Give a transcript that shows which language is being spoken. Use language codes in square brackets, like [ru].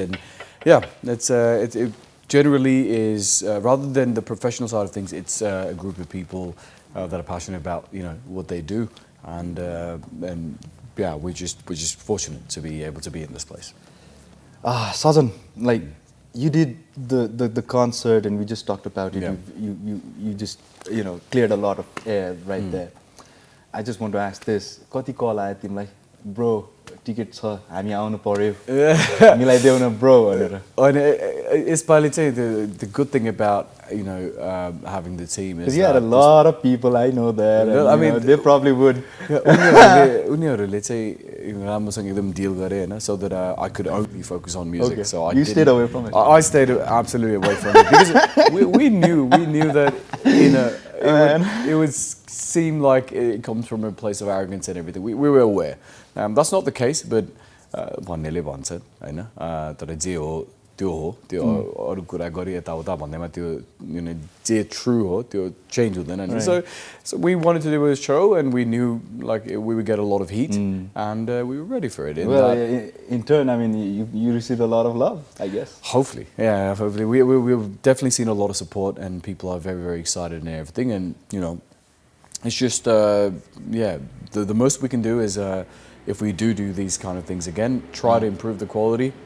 [en] And yeah, it generally is, rather than the professional side of things, it's a group of people that are passionate about what they do, and yeah, we're just fortunate to be able to be in this place. Sajjan, like you did the concert, and we just talked about it. Yeah. You just cleared a lot of air right there. I just want to ask this: [ne] कति call आयो तिमीलाई, [en] bro? [ne] Ticket छ, हामी आउनु पर्यो, मिलाइदेऊ न bro भनेर. [en] And [ne] यसपालि चाहिँ [en] the good thing about having the team is because you had a lot of people, I know that. And, I mean, they probably would. [ne] उनीहरूले चाहिँ राम्रोसँग एकदम deal गरे हैन, [en] so that I could only focus on music. Okay. So you stayed away from it. I stayed absolutely away from it because we knew that it would seem like it comes from a place of arrogance and everything. We were aware. That's not the case, but [ne] भन्नेले भन्छ हैन, तर जे हो त्यो हो, त्यो अरु कुरा गरी यताउता भन्दैमा त्यो जे true हो त्यो change हुँदैन नि. [en] So we wanted to do a show, and we knew like we would get a lot of heat, and we were ready for it. Well, in turn, I mean, you received a lot of love, I guess. Hopefully, yeah, hopefully. We've definitely seen a lot of support, and people are very, very excited and everything. And it's just yeah, the most we can do is if we do these kind of things again, try to improve the quality.